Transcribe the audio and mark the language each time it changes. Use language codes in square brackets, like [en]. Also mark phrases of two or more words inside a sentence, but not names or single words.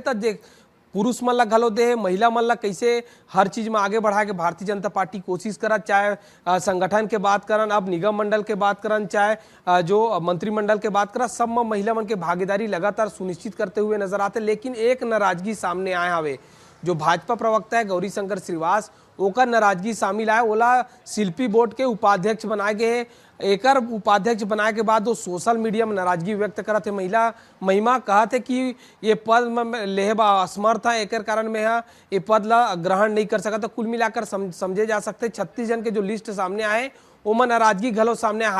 [hne] तब देख पुरुष मन ला घलो दे है, महिला मन ला कैसे हर चीज में आगे बढ़ा के भारतीय जनता पार्टी कोशिश करत, चाहे संगठन के बात करन, अब निगम मंडल के बात करन, चाहे जो मंत्रिमंडल के बात करन, सब में महिला मन के भागीदारी लगातार सुनिश्चित करते हुए नजर आते। लेकिन एक नाराजगी सामने आए हवे, जो भाजपा प्रवक्ता है गौरीशंकर श्रीवास, ओकर नाराजगी शामिल आए, ओला शिल्पी बोर्ड के उपाध्यक्ष बनाए गए हैं। एकर उपाध्यक्ष बनाए के बाद वो [en] social media [hne] में नाराजगी व्यक्त करत है। महिमा कहत है कि ये पद में लेहबा असमर्थ है, एकर कारण में ये पद ला ग्रहण नहीं कर सका। तो कुल मिलाकर समझे जा सकते 36 जन के जो लिस्ट सामने आए ओमा नाराजगी घलो सामने आए।